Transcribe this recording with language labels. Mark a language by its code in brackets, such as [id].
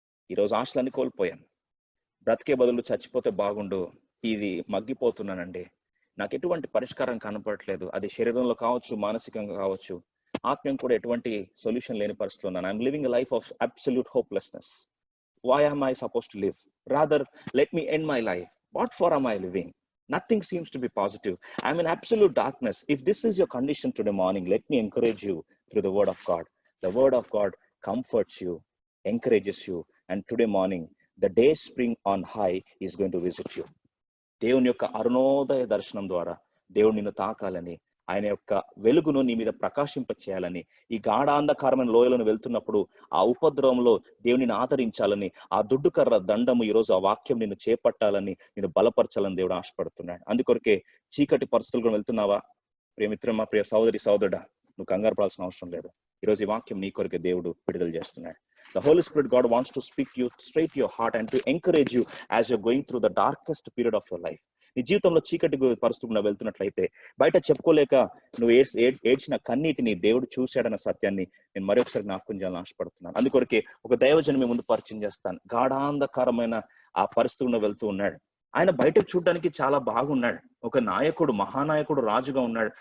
[te] ఈరోజు ఆశలన్నీ కోల్పోయాను, బ్రతికే బదులు చచ్చిపోతే బాగుండు, ఇది మగ్గిపోతున్నానండి, నాకు ఎటువంటి పరిష్కారం కనపడట్లేదు, అది శరీరంలో కావచ్చు, మానసికంగా కావచ్చు, ఆత్మీయం కూడా ఎటువంటి సొల్యూషన్ లేని పరిస్థితిలో ఉన్నాను. [en] I'm living a life of absolute hopelessness. Why am I supposed to live? Rather, let me end my life. What for am I living? Nothing seems to be positive. I'm in absolute darkness. If this is your condition today morning, let me encourage you through the word of God. The word of God comforts you, encourages you, and today morning, the day spring on high is going to visit you. [te] దేవుని యొక్క అరుణోదయ దర్శనం ద్వారా దేవుడు నిన్ను తాకాలని, ఆయన యొక్క వెలుగును నీ మీద ప్రకాశింప చేయాలని, ఈ గాఢాంధకారమైన లోయలను వెళ్తున్నప్పుడు ఆ ఉపద్రవంలో దేవునిని ఆదరించాలని, ఆ దుడ్డుకర్ర దండము ఈరోజు ఆ వాక్యం నిన్ను చేపట్టాలని, నిన్ను బలపరచాలని దేవుడు ఆశపడుతున్నాడు. అందుకొరకే చీకటి పరిస్థితులు వెళ్తున్నావా ప్రియమిత్రమా, ప్రియ సహోదరి సహోదరుడా, నువ్వు కంగారు పడాల్సిన అవసరం లేదు. ఈరోజు ఈ వాక్యం నీ కొరకే దేవుడు విడుదల చేస్తున్నాడు. [en] The Holy Spirit God wants to speak to you straight to your heart and to encourage you as you're going through the darkest period of your life. [te] నీ జీవితంలో చీకటి పరిస్థితుల్లో వెళ్తున్నట్లయితే, బయట చెప్పుకోలేక నువ్వు ఏడ్చిన కన్నీటిని దేవుడు చూశాడన్న సత్యాన్ని నేను మరొకసారి జ్ఞాపకం చేయాలని ఆశపడుతున్నాను. అందుకొరకే ఒక దైవజనం మీ ముందు పరిచయం చేస్తాను. గాఢాంధకారమైన ఆ పరిస్థితుల్లో వెళ్తూ ఉన్నాడు. ఆయన బయటకు చూడడానికి చాలా బాగున్నాడు, ఒక నాయకుడు, మహానాయకుడు, రాజుగా ఉన్నాడు.